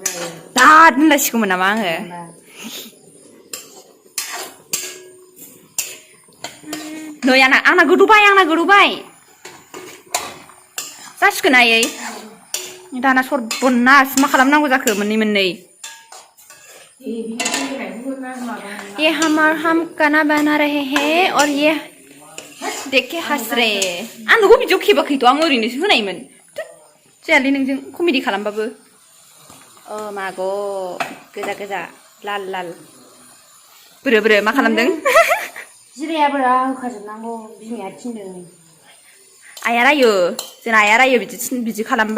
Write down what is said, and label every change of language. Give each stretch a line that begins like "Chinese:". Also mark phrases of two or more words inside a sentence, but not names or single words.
Bodo: दाद होनलायसिगौमोन नामा आङो नै आंना गोदौबाय जासिगोन आयै दाना सर्बनास मा खालामनांगौ जाखो मोननै
Hindi: ये हम खाना बना रहे हैं
Bodo: और ये देखे हंस रहे हैं आं नोंखौ बिदियाव खेबाखैथ' आं ओरैनोसो होनायमोन जायालै नोंजों कमेडि खालामबाबो माग' गोजा लाल बोरो मा खालामदों जिरायाबोरा होखाजोबनांगौ बिमाया थिनदों आइया रायो जोंना आइया रायो बिदि खालामबा